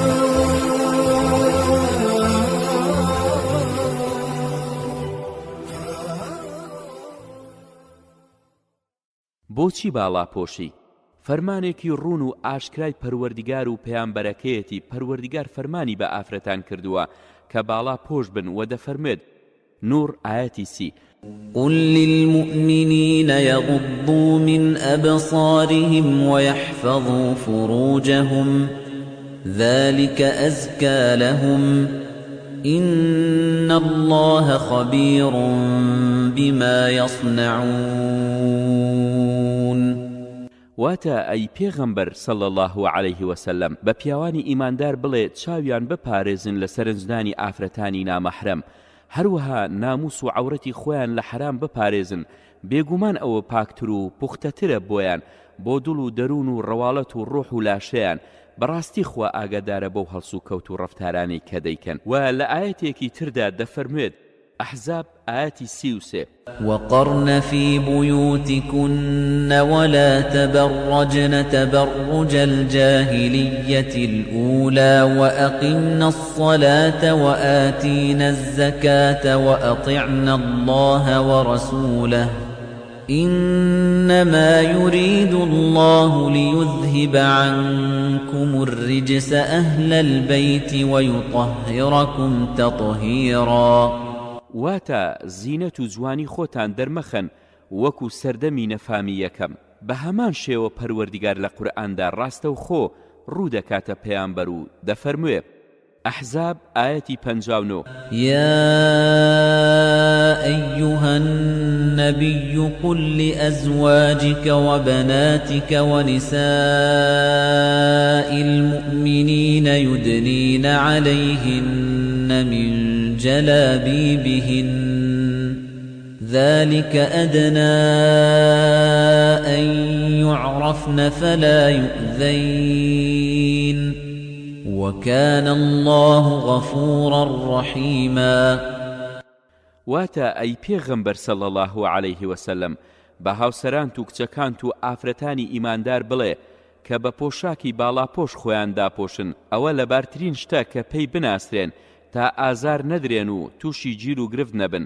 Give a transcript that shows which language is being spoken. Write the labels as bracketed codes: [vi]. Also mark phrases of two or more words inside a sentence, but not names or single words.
[ckb] بۆچی باڵاپۆشی؟ فەرمانێکی ڕوون و ئاشکرای پەروەردیگار و پەیامبەرەکەیەتی پەروەردیگار فەرمانی بە ئافرەتان کردووە کە باڵاپۆش بن و دەفەرمێت. نور ئاەتی 30. [ar] قل للمؤمنين يغضوا من أبصارهم ويحفظوا فروجهم ذلك أزكى لهم إن الله خبير بما يصنعون. [ckb] واتە ئەی پێغەمبەر [ar] صلی الله عليه وسلم [ckb] بە پیاوانی ئیماندار بڵێ چاویان بپارێزن لە سەرنجدانی ئافرەتانی نامەحرەم، هەروەها ناموس و عەورەتی خۆیان لە حرام بپارێزن، بێگومان ئەوە پاکتر و پوختەترە بۆیان، بۆ دڵ و دەروون و ڕەواڵەت و ڕۆح و لاشەیان. بەڕاستی خوا ئاگادارە بەو هەڵس و کەوت و ڕەفتارانەی کە دەیکەن. و لە ئاەتێکی تردا دەفەرموێت. ئەحزاب ئاەتی 33. [ar] وقرن في بيوتكن ولا تبرجن تبرج الجاهلية الأولى وأقمنا الصلاة وآتينا الزكاة وأطعنا الله ورسوله إنما يريد الله ليذهب عنكم الرجس أهل البيت ويطهركم تطهيرا. [ckb] واتە زینەت و جوانی خۆتان دەرمەخەن وەکو سەردەمی نەفامی یەکەم. بە هەمان شێوە پەروەردیگار لە قورئاندا ڕاستە و خۆ ڕوو دەکاتە پەیامبەر و دەفەرموێ. ئەحزاب ئاەتی 59. [ar] يا أيها النبي قل لأزواجك وبناتك ونساء المؤمنين يدنين عليهن من جلابيبهن ذلك أدنى أن يعرفن فلا يؤذين وكان الله غفورا رحيما. [ckb] واتە ئەی پێغەمبەر [ar] صلی الله عليه وسلم [ckb] بە هاوسەرانت و کچەکانت و ئافرەتانی ئیماندار بڵێ کە بە پۆشاکی باڵاپۆش خۆیان داپۆشن، ئەوە لەبارترین شتە کە پێی بناسرێن تا ئازار نەدرێن و تووشی گیر و گرفت نەبن.